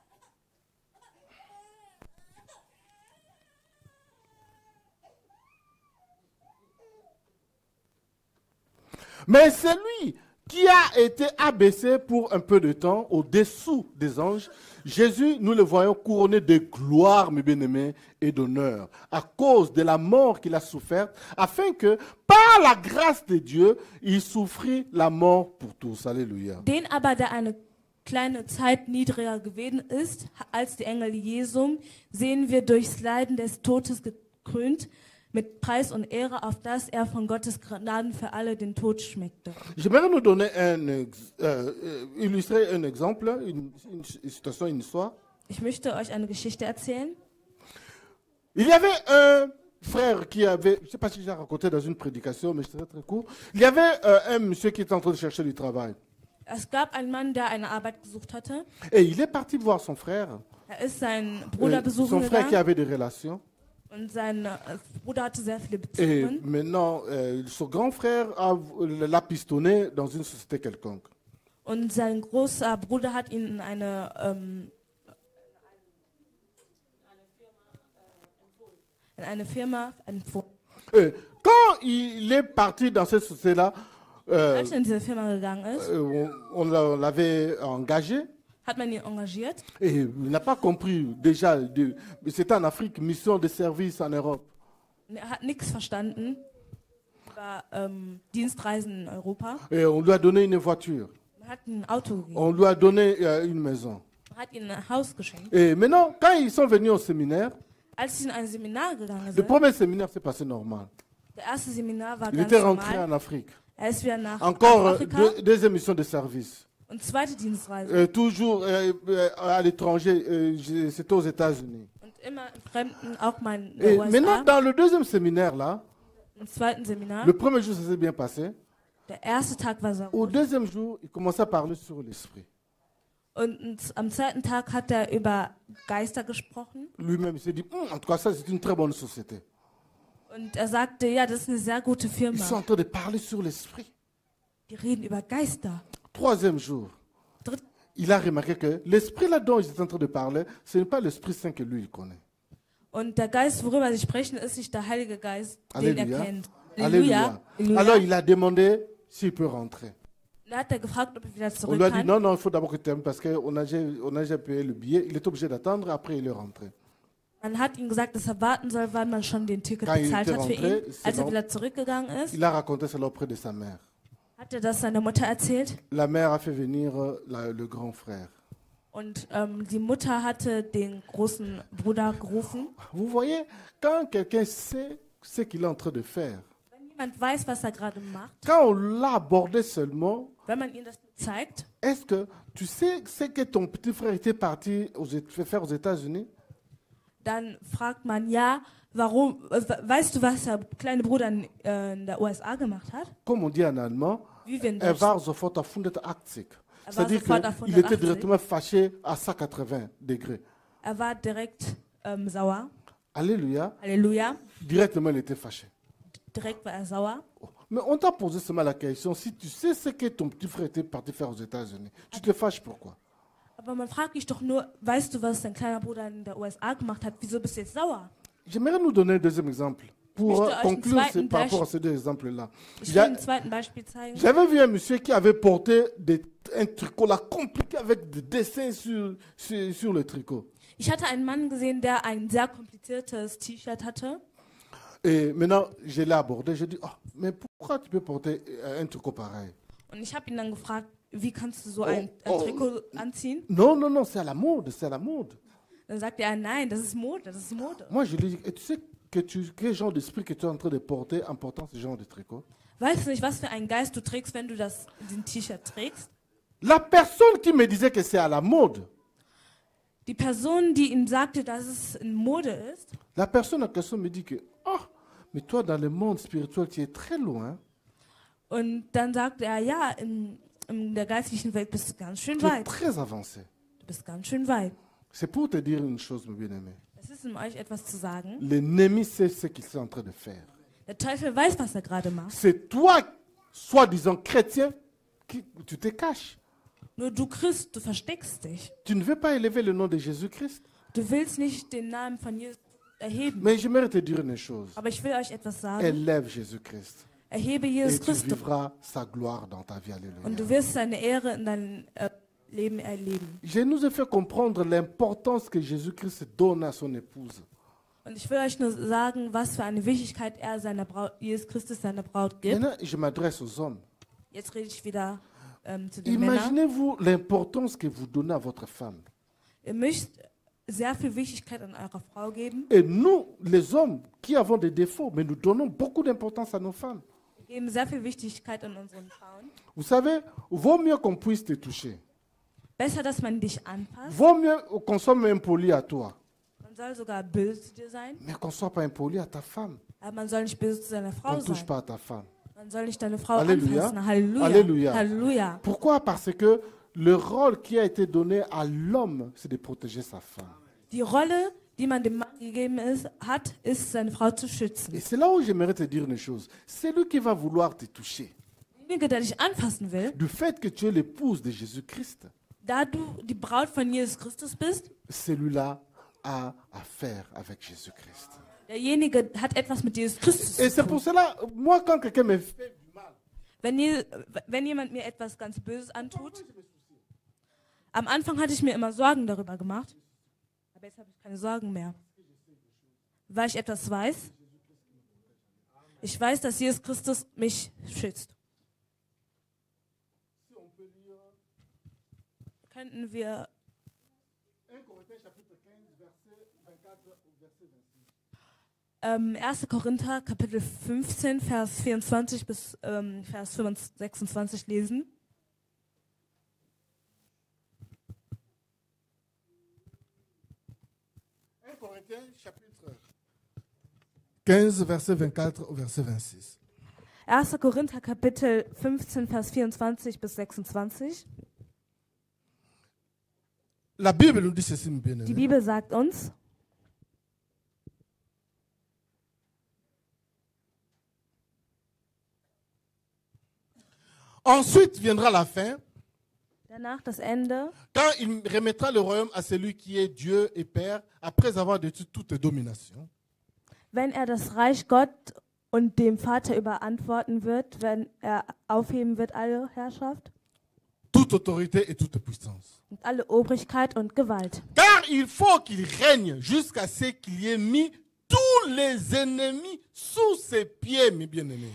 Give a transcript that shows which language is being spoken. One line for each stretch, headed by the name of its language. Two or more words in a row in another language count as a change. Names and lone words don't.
French: mais celui qui a été abaissé pour un peu de temps au-dessous des anges, Jésus, nous le voyons couronné de gloire, mes bien-aimés, et d'honneur, à cause de la mort qu'il a soufferte, afin que, par la grâce de Dieu, il souffrit la mort pour tous. Alléluia.
German: Den aber, der eine kleine Zeit niedriger gewesen ist als die Engel Jesum, sehen wir durchs Leiden des Todes gekrönt, mit Preis und Ehre, auf dass er von Gottes Gnaden für alle den Tod schmeckte.
French: J'aimerais nous donner illustrer un exemple, une situation, une histoire.
German: Ich möchte euch eine Geschichte erzählen.
French: Il y avait un frère qui avait, je ne sais pas si j'ai raconté dans une prédication, mais c'est très court. Il y avait un monsieur qui était en train de chercher du travail.
German: Es gab einen Mann, der eine Arbeit gesucht hatte.
French: Et il est parti voir son frère.
German: Er ist seinen Bruder besuchen
French: Son frère qui
German: gegangen
French: avait des relations.
German: und sein Bruder hatte sehr viele
French: Et
German: Beziehungen.
French: maintenant, son grand frère l'a pistonné dans une société quelconque.
German: Und sein großer Bruder hat ihn in eine Firma empfohlen.
French: Et quand il est parti dans cette société-là,
German: Als er in diese Firma gegangen ist,
French: on l'avait engagé.
German: hat man ihn engagiert.
French: Et il n'a pas compris déjà, c'était en Afrique, mission de service en Europe.
German: Und er hat nichts verstanden über Dienstreisen in Europa.
French: Et on lui a donné une voiture,
German: Man hat ihm ein Auto gegeben,
French: on lui a donné une maison.
German: man hat ihm ein Haus geschenkt.
French: Et maintenant, quand ils sont venus au séminaire,
German: Als sie in ein Seminar gegangen
French: le
German: sind,
French: premier séminaire s'est passé normal.
German: der erste Seminar war
French: Il
German: ganz
French: était rentré
German: normal.
French: en Afrique.
German: Er ist wieder nach
French: Encore
German: Afrika
French: deuxième mission de service.
German: und zweite Dienstreise.
French: Toujours à l'étranger, c'était aux États-Unis.
German: Und immer im Fremden, auch mal in
French: Et
German: den
French: maintenant,
German: USA.
French: dans le deuxième séminaire, là,
German: Im zweiten Seminar,
French: le premier jour, ça s'est bien passé.
German: der erste Tag war sehr
French: Au
German: gut.
French: deuxième jour, il commençait à parler sur l'esprit.
German: Und am zweiten Tag hat er über Geister gesprochen.
French: Lui-même, il s'est dit, en tout cas, ça, c'est une très bonne société.
German: Und er sagte, ja, das ist eine sehr gute
French: Ils sont
German: Firma.
French: en train de parler sur l'esprit.
German: Die reden über Geister.
French: Troisième jour,
German: Dritt-
French: il a remarqué que l'esprit là-dont ils étaient en train de parler, ce n'est pas l'Esprit Saint que lui, il connaît.
German: Und der Geist, worüber sie sprechen, ist nicht der Heilige Geist, den er
French: Alléluia.
German: kennt.
French: Alléluia.
German: Halleluja.
French: Alors, il a demandé s'il peut rentrer.
German: Da hat er gefragt, ob er wieder
French: On
German: zurück
French: lui a dit,
German: kann.
French: non, non, il faut d'abord que tu aimes parce qu'on a déjà payé le billet. Il est obligé d'attendre, après il est rentré.
German: Man hat ihm gesagt, dass er warten soll, weil man schon den Ticket
French: Quand il
German: bezahlt
French: était
German: hat für
French: rentré,
German: ihn.
French: c'est
German: Als er
French: bon.
German: wieder zurückgegangen ist,
French: Il a raconté cela auprès de sa mère.
German: hat er das seiner Mutter erzählt.
French: La mère a fait venir le grand frère.
German: Und die Mutter hatte den großen Bruder gerufen.
French: Vous voyez, quand quelqu'un sait ce qu'il est en train de faire,
German: Wenn jemand weiß, was er gerade macht,
French: quand on l'a abordé seulement,
German: wenn man ihm das zeigt,
French: est-ce que tu sais ce que ton petit frère était parti faire aux États-Unis?
German: dann fragt man, ja, warum, weißt du, was der kleine Bruder in der USA gemacht hat?
French: Comme on dit en allemand,
German: Wie wir in er Deutsch war sofort auf 180.
French: C'est-à-dire
German: sofort auf
French: qu'il était
German: 180.
French: directement fâché à 180 degrés.
German: Er war direkt sauer.
French: Alléluia.
German: Halleluja.
French: Directement, il était fâché.
German: Direkt war er sauer.
French: Mais on t'a posé seulement la question, si tu sais ce que ton petit frère était parti faire aux États-Unis, tu te fâches pourquoi?
German: Aber man fragt dich doch nur, weißt du, was dein kleiner Bruder in der USA gemacht hat? Wieso bist du jetzt sauer?
French: J'aimerais nous donner un deuxième exemple pour
German: möchte euch
French: conclure
German: einen zweiten
French: par rapport à ces deux exemples-là.
German: Ich will ein zweites Beispiel zeigen.
French: J'avais vu un monsieur qui avait porté un tricot là compliqué avec des dessins sur le tricot.
German: Ich hatte einen Mann gesehen, der ein sehr kompliziertes T-Shirt hatte.
French: Et maintenant, je l'ai abordé, je dis, oh, mais pourquoi tu peux porter un tricot pareil?
German: Und ich habe ihn dann gefragt, wie kannst du so ein Trikot anziehen?
French: Non, non, non, c'est à la mode, c'est à la mode.
German: Dann sagte er, nein, das ist Mode, das ist Mode.
French: Moi, je lui dis, et tu sais quel genre d'esprit que tu es en train de porter en portant ce genre de tricot?
German: Weißt du nicht, was für einen Geist du trägst, wenn du diesen T-Shirt trägst?
French: La personne qui me disait que c'est à la mode,
German: Die Person, die ihm sagte, dass es in Mode ist,
French: la personne en question me dit que, oh, mais toi, dans le monde spirituel, tu es très loin.
German: und dann sagte er, ja, in der geistlichen Welt bist du ganz schön
French: Tu es
German: weit.
French: très avancé.
German: Du bist ganz schön weit.
French: C'est pour te dire une chose, mon bien-aimé.
German: Es ist, um euch etwas zu sagen.
French: L'ennemi sait ce qu'il est en train de faire.
German: Der Teufel weiß, was er gerade macht.
French: C'est toi, soi-disant chrétien, qui tu te caches.
German: Nur du Christ, du versteckst dich.
French: Tu ne veux pas élever le nom de Jésus-Christ.
German: Du willst nicht den Namen von Jesus erheben.
French: Mais j'aimerais te dire une chose.
German: Aber ich will euch etwas sagen.
French: Élève Jésus-Christ.
German: Erhebe
French: Et
German: Jesus
French: tu
German: Christus.
French: vivras sa gloire dans ta vie. Alléluia.
German: Und du wirst seine Ehre in deinem Leben erleben.
French: Je nous ai fait comprendre l'importance que Jésus-Christ donne à son épouse.
German: Und ich will euch nur sagen, was für eine Wichtigkeit er seiner Braut, Jesus Christus seiner Braut gibt.
French: Maintenant, je m'adresse aux hommes.
German: Jetzt rede ich wieder zu den Männern.
French: Imaginez-vous l'importance que vous donnez à votre femme.
German: Ihr müsst sehr viel Wichtigkeit an eurer Frau geben.
French: Et nous, les hommes, qui avons des défauts, mais nous donnons beaucoup d'importance à nos femmes.
German: Wir geben sehr viel Wichtigkeit an unseren Frauen.
French: Vous savez, vaut mieux qu'on puisse te toucher.
German: Besser, dass man dich anpasst.
French: Vaut mieux qu'on soit impoli à toi,
German: Man soll sogar böse zu dir sein,
French: mais qu'on ne soit pas impoli à ta femme.
German: aber man soll nicht böse zu deiner
French: On
German: Frau
French: ne touche
German: sein.
French: pas à ta femme.
German: Man soll nicht deine Frau
French: Alléluia.
German: anfassen. Halleluja.
French: Alléluia.
German: Halleluja.
French: Pourquoi? Parce que le rôle qui a été donné à l'homme, c'est de protéger sa femme.
German: Die Rolle, die man dem Mann gegeben hat, ist, seine Frau zu schützen.
French: Et c'est là où j'aimerais te dire une chose. C'est lui qui va vouloir te toucher.
German: Derjenige, der dich anfassen will,
French: Du fait que tu es l'épouse de Jésus-Christ,
German: da du die Braut von Jesus Christus bist,
French: celui-là a affaire avec Jésus-Christ.
German: derjenige hat etwas mit Jesus Christus
French: Et
German: zu
French: c'est pour
German: tun.
French: cela, moi, quand quelqu'un me fait du mal,
German: Wenn jemand mir etwas ganz Böses antut, am Anfang hatte ich mir immer Sorgen darüber gemacht, aber jetzt habe ich keine Sorgen mehr, weil ich etwas weiß. Ich weiß, dass Jesus Christus mich schützt. Könnten wir 1. Korinther, Kapitel 15, Vers 24 bis Vers 26 lesen.
French: chapitre 15, verset 24 au verset 26.
German: 1. Korinther, Kapitel 15, Vers 24 bis 26.
French: La Bible nous dit ceci, mon
German: Die
French: bien-aimé.
German: Bibel sagt uns,
French: Ensuite viendra la fin,
German: danach das Ende,
French: quand il remettra le royaume à celui qui est Dieu et Père, après avoir détruit toute domination.
German: wenn er das Reich Gott und dem Vater überantworten wird, wenn er aufheben wird alle Herrschaft
French: Toute autorité et toute puissance.
German: und alle Obrigkeit und Gewalt.
French: Car il faut qu'il règne jusqu'à ce qu'il y ait mis tous les ennemis sous ses pieds, mes bien-aimés.